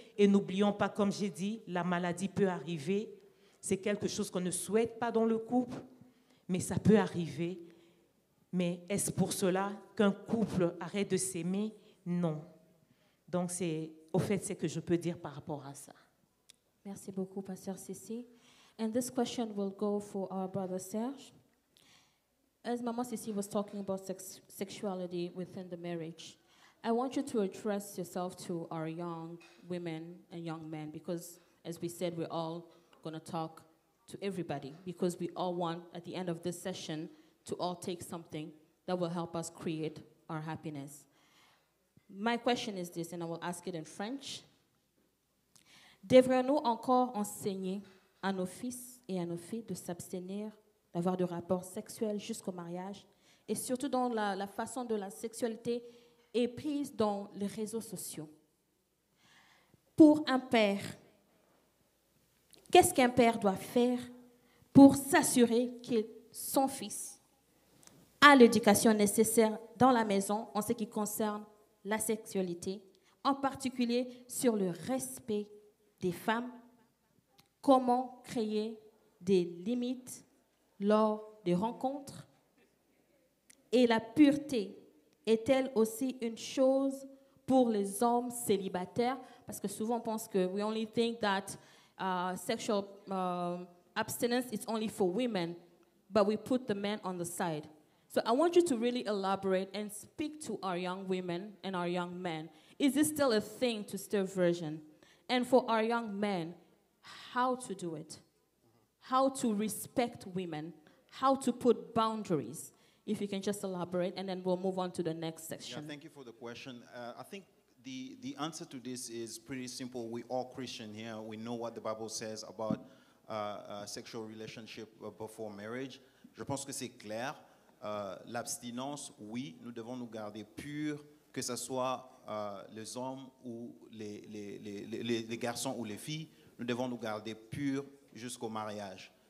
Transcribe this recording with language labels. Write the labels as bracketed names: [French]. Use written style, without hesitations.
[French] Et n'oublions pas, comme j'ai dit, la maladie peut arriver. C'est quelque chose qu'on ne souhaite pas dans le couple, mais ça peut arriver. Mais est-ce pour cela qu'un couple arrête de s'aimer? Non. Donc, c'est ce que je peux dire par rapport à ça. Merci beaucoup, Pasteur Sissi. [English] And this question will go for our brother Serge. As Mama Sissi was talking about sexuality within the marriage, I want you to address yourself to our young women and young men because, as we said, we're all going to talk to everybody because we all want, at the end of this session, to all take something that will help us create our happiness. My question is this, and I will ask it in French. [French] Devrions-nous encore enseigner à nos fils et à nos filles de s'abstenir d'avoir de rapports sexuels jusqu'au mariage, et surtout dans la façon dont la sexualité est prise dans les réseaux sociaux? Pour un père, qu'est-ce qu'un père doit faire pour s'assurer que son fils a l'éducation nécessaire dans la maison en ce qui concerne la sexualité, en particulier sur le respect des femmes, comment créer des limites lors des rencontres? Et la pureté est-elle aussi une chose pour les hommes célibataires? Parce que souvent on pense que [English] we only think that sexual abstinence is only for women, but we put the men on the side. So I want you to really elaborate and speak to our young women and our young men. Is this still a thing to stir virgin? And for our young men, how to do it? How to respect women? How to put boundaries? If you can just elaborate, and then we'll move on to the next section. Yeah, thank you for the question. I think the answer to this is pretty simple. We're all Christian here. We know what the Bible says about sexual relationship before marriage. [French] Je pense que c'est clair. L'abstinence, oui, nous devons nous garder purs, que ce soit les hommes ou les garçons ou les filles, nous devons nous garder purs jusqu'au mariage.